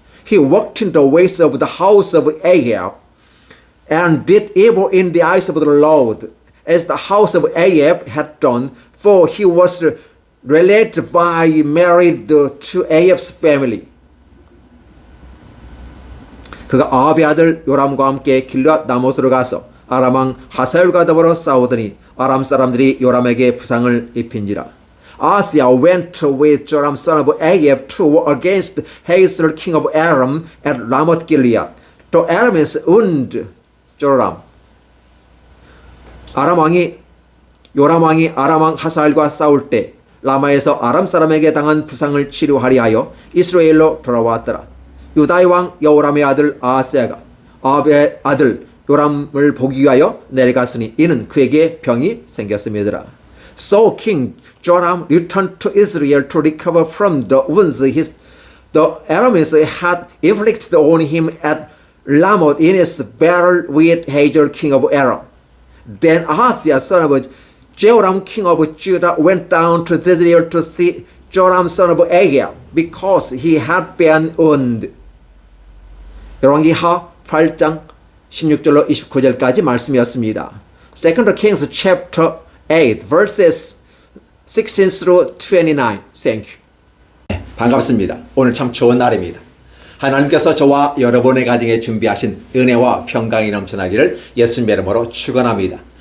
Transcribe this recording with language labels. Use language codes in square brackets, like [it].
[en] He walked in the ways of the house of Ahab and did evil in the eyes of the Lord, as the house of Ahab had done, for he was related by married to Ahab's family. [ko] 그가 아합의 아들 요람과 함께 길앗 나못으로 가서 아람 왕 하사엘과 더불어 싸우더니 아람 사람들이 요람에게 부상을 입힌지라. [en] Ahaziah went with Joram son of Ahab to war against Hazael king of Aram at Ramoth Gilead. The Arameans wounded Joram. [ko] 요람 왕이 아람 왕 하사엘과 싸울 때 라마에서 아람 사람에게 당한 부상을 치료하려 하여 이스라엘로 돌아왔더라. 유다의 왕 여호람의 아들 아하스야가 아합의 아들 요람을 보기 위하여 내려갔으니 이는 그에게 병이 생겼음이더라. [en] So King Joram returned to Israel to recover from the wounds the Arameans had inflicted on him at Ramoth in its battle with Hazael king of Aram. Then Ahaziah son of Jehoram king of Judah went down to Jezreel to see Joram son of Ahab because he had been wounded. [ko] 열왕기하 8장 16절로 29절까지 말씀이었습니다. [en] Second Kings chapter 8 verses 16 through 29. Thank you. [ko] 네, 반갑습니다. 오늘 참 좋은 날입니다. 하나님께서 저와 여러분의 가정에 준비하신 은혜와 평강이 넘쳐나기를 예수님의 이름으로 축원합니다.